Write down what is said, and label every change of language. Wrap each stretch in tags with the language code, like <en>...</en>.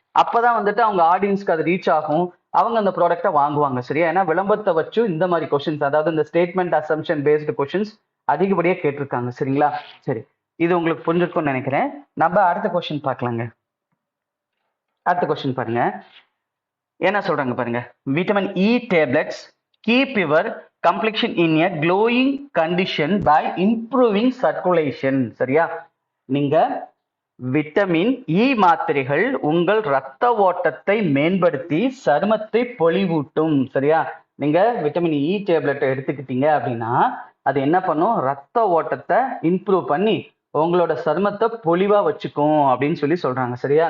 <ta>அப்பதான் வந்துட்டு அவங்க ஆடியன்ஸ்க்கு அது ரீச் ஆகும். அவங்க அந்த ப்ராடக்ட்டை வாங்குவாங்க. சரியா? ஏன்னா விளம்பரத்தை வச்சு இந்த மாதிரி கொஸ்டின்ஸ், அதாவது இந்த ஸ்டேட்மெண்ட் அசம்ஷன் பேஸ்டு கொஸ்டின்ஸ் அதிகப்படியா கேட்டிருக்காங்க. சரிங்களா? சரி, இது உங்களுக்கு புரிஞ்சிருக்கும்னு நினைக்கிறேன். நம்ம அடுத்த கொஸ்டின் பார்க்கலாங்க. அடுத்த கொஸ்டின் பாருங்க, என்ன சொல்றாங்க பாருங்க.</ta> <en>Vitamin E tablets keep your complexion in a glowing condition by improving circulation.</en> <ta>சரியா? நீங்க விட்டமின் இ மாத்திரைகள் உங்கள் இரத்த ஓட்டத்தை மேம்படுத்தி சருமத்தை பொலிவூட்டும். சரியா? நீங்க விட்டமின் இ டேப்லெட் எடுத்துக்கிட்டீங்க அப்படின்னா அது என்ன பண்ணும்? ரத்த ஓட்டத்தை இம்ப்ரூவ் பண்ணி உங்களோட சருமத்தை பொலிவா வச்சுக்கும் அப்படின்னு சொல்லி சொல்றாங்க. சரியா?</ta>